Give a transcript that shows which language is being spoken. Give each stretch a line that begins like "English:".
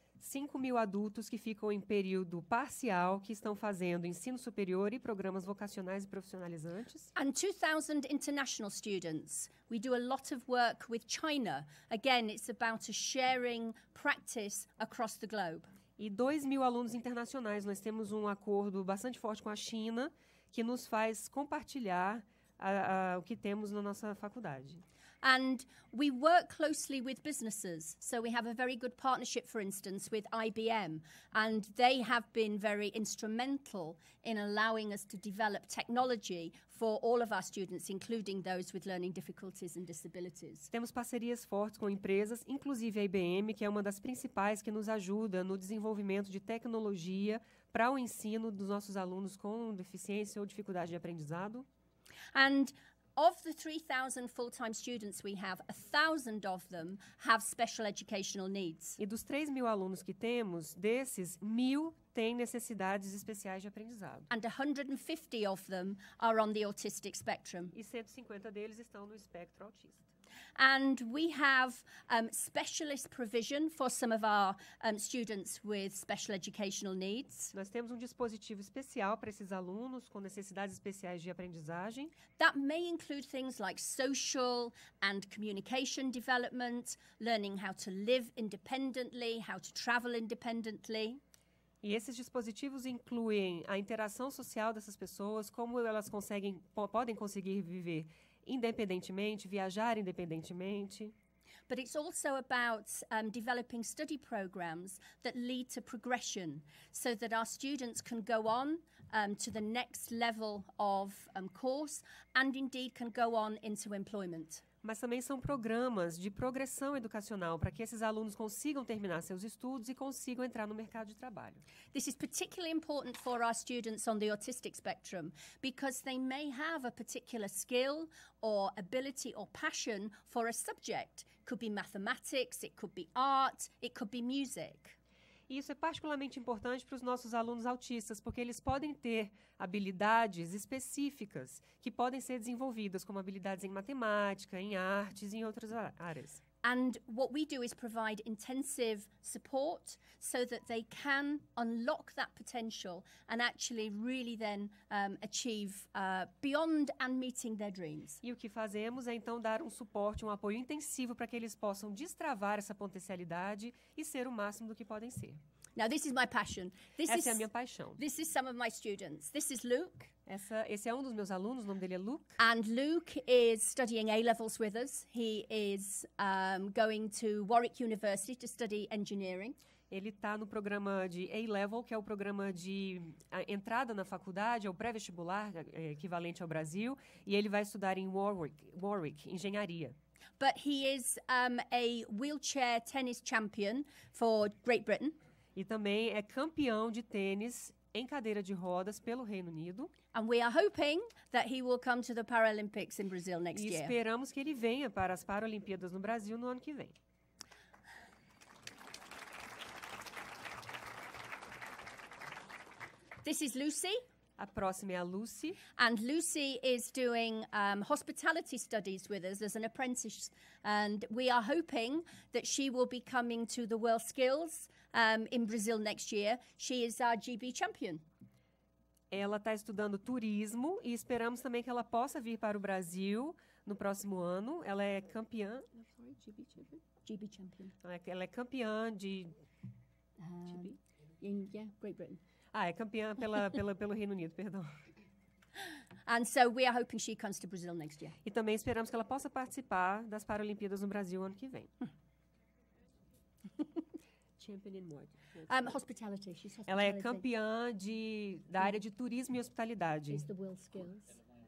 Portuguese: 5.000 adultos que ficam em período parcial, que estão fazendo ensino superior e programas vocacionais e profissionalizantes.
English: And 2,000 international students. We do a lot of work with China. Again, it's about a sharing practice across the globe.
Portuguese: E 2.000 alunos internacionais. Nós temos um acordo bastante forte com a China, que nos faz compartilhar o que temos na nossa faculdade.
English: And we work closely with businesses. So we have a very good partnership, for instance, with IBM. And they have been very instrumental in allowing us to develop technology for all of our students, including those with learning difficulties and disabilities.
Portuguese: Temos parcerias fortes com empresas, inclusive a IBM, que é uma das principais que nos ajuda no desenvolvimento de tecnologia para o ensino dos nossos alunos com deficiência ou dificuldade de aprendizado.
English: And of the 3,000 full-time students we have, 1,000 of them have special educational needs.
Portuguese: E dos 3.000 alunos que temos, desses, 1.000 têm necessidades especiais de aprendizado.
English: And 150 of them are on the autistic spectrum.
Portuguese: E 150 deles estão no espectro autista.
English: And we have specialist provision for some of our students with special educational needs.
Portuguese: Nós temos um dispositivo especial para esses alunos com necessidades especiais de aprendizagem.
English: That may include things like social and communication development, learning how to live independently, how to travel independently.
Portuguese: E esses dispositivos incluem a interação social dessas pessoas, como elas podem conseguir viver independentemente, viajar independentemente.
English: But it's also about developing study programs that lead to progression so that our students can go on to the next level of course and indeed can go on into employment.
Portuguese: Mas também são programas de progressão educacional para que esses alunos consigam terminar seus estudos e consigam entrar no mercado de trabalho.
English: This is particularly important for our students on the autistic spectrum because they may have a particular skill or ability or passion for a subject. It could be mathematics, it could be art, it could be music.
Portuguese: E isso é particularmente importante para os nossos alunos autistas, porque eles podem ter habilidades específicas que podem ser desenvolvidas, como habilidades em matemática, em artes e em outras áreas.
English: And what we do is provide intensive support so that they can unlock that potential and actually really then achieve beyond and meeting their dreams.
Portuguese: E o que fazemos é então dar um suporte, um apoio intensivo para que eles possam destravar essa potencialidade e ser o máximo do que podem ser.
English: Now, this is my passion.
Portuguese: Essa é a minha paixão.
English: This is some of my students. This is Luke.
Portuguese: Esse é um dos meus alunos, o nome dele é Luke.
English: And Luke is studying A-levels with us. He is going to Warwick University to study engineering.
Portuguese: Ele está no programa de A-Level, que é o programa de entrada na faculdade, é o pré-vestibular, equivalente ao Brasil, e ele vai estudar em Warwick, engenharia.
English: But he is a wheelchair tennis champion for Great Britain.
Portuguese: E também é campeão de tênis em cadeira de rodas pelo Reino Unido.
English: And we are hoping that he will come to the Paralympics in Brazil next year.
Portuguese: E esperamos que ele venha para as Paralimpíadas no Brasil no ano que vem.
English: This is Lucy.
Portuguese: A próxima é a Lucy.
English: And Lucy is doing hospitality studies with us as an apprentice. And we are hoping that she will be coming to the World Skills in Brazil next year. She is our GB champion.
Portuguese: Ela está estudando turismo e esperamos também que ela possa vir para o Brasil no próximo ano. Ela é campeã.
English: GB champion. GB champion.
Portuguese: Ela é campeã de.
English: Great Britain.
Portuguese: É campeã pelo Reino Unido, perdão.
English: And so we are hoping she comes to Brazil next year.
Portuguese: E também esperamos que ela possa participar das Paralimpíadas no Brasil ano que vem.
English: Champion in what? Hospitality. She's hospitality.
Portuguese: Ela é campeã da área de turismo e hospitalidade.
English: It's the World Skills.